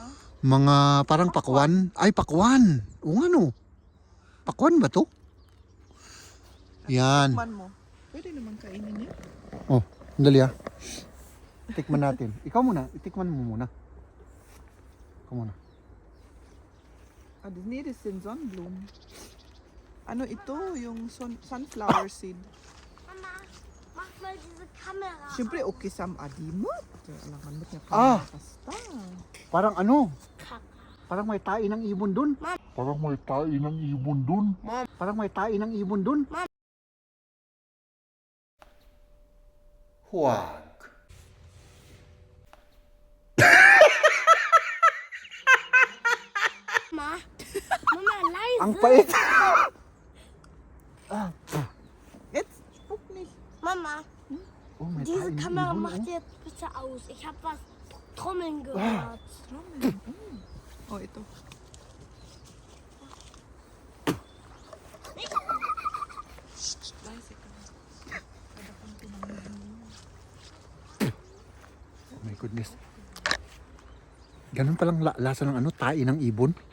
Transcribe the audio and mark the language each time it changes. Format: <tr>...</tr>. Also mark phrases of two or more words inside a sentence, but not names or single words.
<tl>Mga parang pakwan. Ay, pakwan. O ano? Pakwan ba to? Yan. Tikman mo. Pwede naman kainin yan. Dali Tikman natin. Ikaw muna. Itikman mo muna. Ikaw muna.</tl> <de>Nee, das sind Sonnenblumen.</de> <tl>Ano ito? Yung</tl> <en>sunflower seed.</en> <de>Mama, mach mal diese Kamera.</de> <tl>Siyempre, okay sam adimot. Alangan mo niya basta. Parang ano? Kaka. Parang may tae ng ibon dun. Parang may tae ng ibon dun. Parang may tae ng ibon dun. Huwag.</tl> <de>Mama, Mama, leise.</de> <tl>Ang pait.</tl> <de>Jetzt spuck nicht. Mama,</de> <tl>May</tl> <de>diese</de> <tl>tae ng</tl> <de>Kamera</de> <tl>ibon,</tl> <de>macht jetzt bitte aus. Ich habe was Trommeln gehört.</de> <tl>Oh, ito.</tl> <en>Oh my goodness.</en> <tl>Ganun palang lasa ng ano, tae ng ibon.</tl>